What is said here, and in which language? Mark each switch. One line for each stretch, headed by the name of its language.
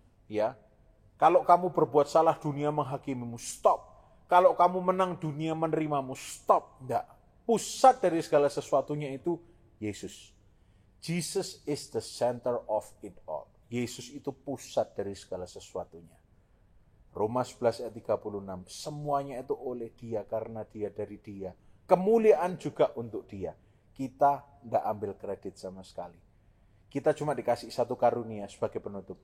Indonesian: Ya, kalau kamu berbuat salah dunia menghakimimu, stop. Kalau kamu menang dunia menerimamu, stop. Nggak. Pusat dari segala sesuatunya itu Yesus.
English: Jesus is the center of it all.
Indonesian: Yesus itu pusat dari segala sesuatunya. Roma 11 ayat 36. Semuanya itu oleh Dia, karena Dia, dari Dia. Kemuliaan juga untuk Dia. Kita tidak ambil kredit sama sekali. Kita cuma dikasih satu karunia sebagai penutup.